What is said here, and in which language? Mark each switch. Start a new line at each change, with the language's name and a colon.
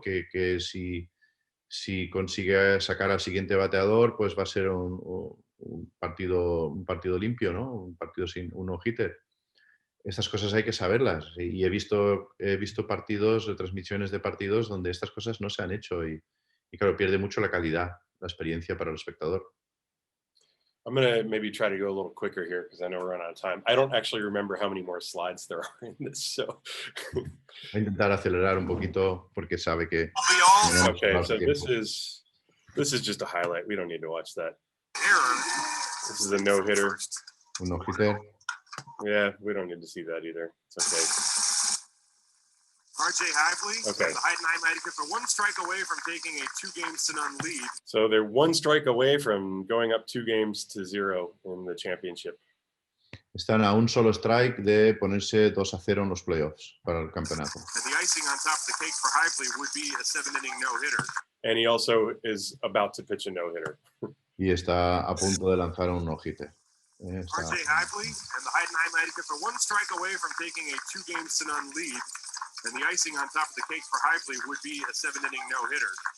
Spanish: Que si consigue sacar al siguiente bateador, pues va a ser un partido limpio, ¿no? Un partido sin un no-hitter. Estas cosas hay que saberlas. Y he visto partidos, retransmisiones de partidos donde estas cosas no se han hecho y claro, pierde mucho la calidad, la experiencia para el espectador.
English: I'm going to maybe try to go a little quicker here because I know we're running out of time. I don't actually remember how many more slides there are in this, so.
Spanish: Voy a intentar acelerar un poquito porque sabe que...
English: Okay, so this is just a highlight. We don't need to watch that. This is a no-hitter.
Spanish: Un no-hitter.
English: Yeah, we don't need to see that either. It's okay. RJ Hively, Okay. the Heidenheim Handicap are one strike away from taking a 2-0 lead. So they're one strike away from going up 2-0 in the championship.
Spanish: Están a un solo strike de ponerse 2-0 en los playoffs para el campeonato.
English: And the icing on top of the cake for Hively would be a 7-inning no-hitter. And he also is about to pitch a no-hitter.
Spanish: Y está a punto de lanzar un no-hitter.
English: RJ Hively and the Heidenheim Handicap are one strike away from taking a 2-0 lead. And the icing on top of the cake for Hively would be a 7-inning no-hitter.